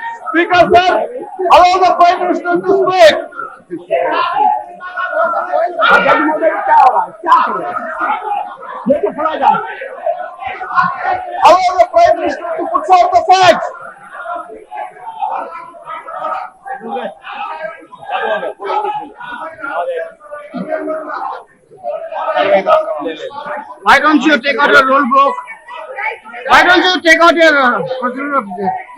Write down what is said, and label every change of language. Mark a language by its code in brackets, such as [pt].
[en] Speaker sir, allow the Prime Minister to speak. [hi] क्या होगा, क्या करें, ये तो पढ़ा जाए। [en] Allow the Prime Minister to put forth the facts. Why don't you take out your rule book? Why don't you take out your procedure of this?